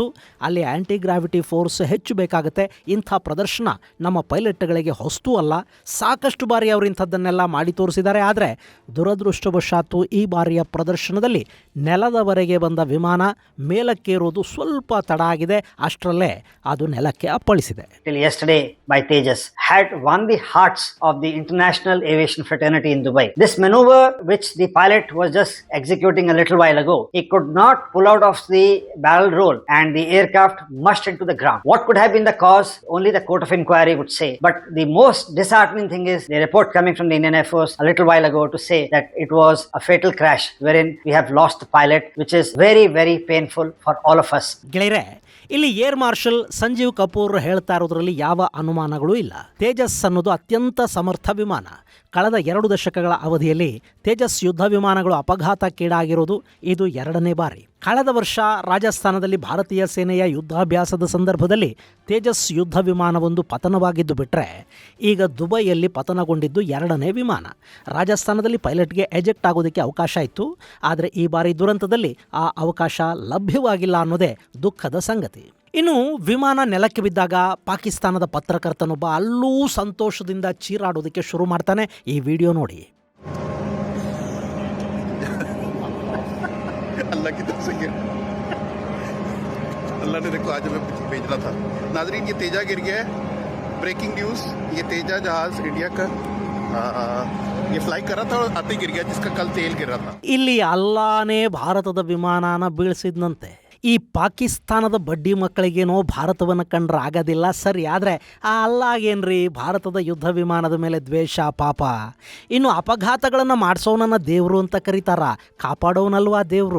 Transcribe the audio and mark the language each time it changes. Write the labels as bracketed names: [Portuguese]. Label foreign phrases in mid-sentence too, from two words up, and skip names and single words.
[Kannada] ಅಲ್ಲಿ [English] anti gravity force [Kannada] ಹೆಚ್ಚು ಬೇಕಾಗುತ್ತೆ. ಇಂಥ ಪ್ರದರ್ಶನ ನಮ್ಮ ಪೈಲಟ್ಗಳಿಗೆ ಹೊಸ್ತು ಅಲ್ಲ. ಸಾಕಷ್ಟು ಬಾರಿ ಅವರು ಇಂಥದ್ದನ್ನೆಲ್ಲ ಮಾಡಿ ತೋರಿಸಿದ್ದಾರೆ. ಆದರೆ ದುರದೃಷ್ಟವಶಾತ್ತು ಈ ಬಾರಿಯ ಪ್ರದರ್ಶನದಲ್ಲಿ ನೆಲದವರೆಗೆ ಬಂದ ವಿಮಾನ ಮೇಲಕ್ಕೇರೋದು ಸ್ವಲ್ಪ ತಡ ಆಗಿದೆ. ಅಷ್ಟರಲ್ಲೇ ಅದು ನೆಲಕ್ಕೆ ಅಪ್ಪಳಿಸಿದೆ. [English] Till yesterday by Tejas had won the hearts of the international aviation fraternity in Dubai. This maneuver which the pilot was just executing a little while ago, he could not pull out of the barrel roll and the aircraft mushed into the ground. What could have been the cause? Only the court of inquiry would say. But the most disheartening thing is the report coming from the Indian Air Force a little while ago to say that it was a fatal crash wherein we have lost the pilot, which is very, very painful for all of us. [Kannada] ಗೆಳೆಯರೆ, ಇಲ್ಲಿ [English] Air Marshal [Kannada] ಸಂಜೀವ್ ಕಪೂರ್ ಹೇಳ್ತಾ ಇರೋದ್ರಲ್ಲಿ ಯಾವ ಅನುಮಾನಗಳೂ ಇಲ್ಲ. ತೇಜಸ್ ಅನ್ನೋದು ಅತ್ಯಂತ ಸಮರ್ಥ ವಿಮಾನ. ಕಳೆದ 2 ದಶಕಗಳ ಅವಧಿಯಲ್ಲಿ ತೇಜಸ್ ಯುದ್ಧ ವಿಮಾನಗಳು ಅಪಘಾತಕ್ಕೀಡಾಗಿರೋದು ಇದು 2ನೇ ಬಾರಿ. ಕಳೆದ ವರ್ಷ ರಾಜಸ್ಥಾನದಲ್ಲಿ ಭಾರತೀಯ ಸೇನೆಯ ಯುದ್ಧಾಭ್ಯಾಸದ ಸಂದರ್ಭದಲ್ಲಿ ತೇಜಸ್ ಯುದ್ಧ ವಿಮಾನವೊಂದು ಪತನವಾಗಿದ್ದು ಬಿಟ್ಟರೆ, ಈಗ ದುಬೈಯಲ್ಲಿ ಪತನಗೊಂಡಿದ್ದು 2ನೇ ವಿಮಾನ. ರಾಜಸ್ಥಾನದಲ್ಲಿ ಪೈಲಟ್ಗೆ ಎಜೆಕ್ಟ್ ಆಗೋದಕ್ಕೆ ಅವಕಾಶ ಇತ್ತು. ಆದರೆ ಈ ಬಾರಿ ದುರಂತದಲ್ಲಿ ಆ ಅವಕಾಶ ಲಭ್ಯವಾಗಿಲ್ಲ ಅನ್ನೋದೇ ದುಃಖದ ಸಂಗತಿ. ಇನ್ನು ವಿಮಾನ ನೆಲಕ್ಕೆ ಬಿದ್ದಾಗ ಪಾಕಿಸ್ತಾನದ ಪತ್ರಕರ್ತನೊಬ್ಬ ಅಲ್ಲೂ ಸಂತೋಷದಿಂದ ಚೀರಾಡೋದಕ್ಕೆ ಶುರು ಮಾಡ್ತಾನೆ. ಈ ವಿಡಿಯೋ ನೋಡಿ. [Hindi] अल्लाह की तरफ से अल्लाह ने देखो आज हमें भेज रहा था. नाजरीन, ये तेजा गिर गया है. [English] breaking news, [Hindi] ये तेजा जहाज इंडिया का ये फ्लाई कर रहा था और आते गिर गया, जिसका कल तेल गिर रहा था. [Kannada] ಇಲ್ಲಿ ಅಲ್ಲಾನೇ ಭಾರತದ ವಿಮಾನನ ಬೀಳಿಸಿದ್ನಂತೆ. ಈ ಪಾಕಿಸ್ತಾನದ ಬಡ್ಡಿ ಮಕ್ಕಳಿಗೇನೋ ಭಾರತವನ್ನು ಕಂಡ್ರೆ ಆಗೋದಿಲ್ಲ ಸರಿ, ಆದರೆ ಆ ಅಲ್ಲಾಗೇನ್ರಿ ಭಾರತದ ಯುದ್ಧ ವಿಮಾನದ ಮೇಲೆ ದ್ವೇಷ ಪಾಪ. ಇನ್ನು ಅಪಘಾತಗಳನ್ನು ಮಾಡಿಸೋನನ್ನ ದೇವರು ಅಂತ ಕರೀತಾರ, ಕಾಪಾಡೋನಲ್ವಾ ದೇವರು.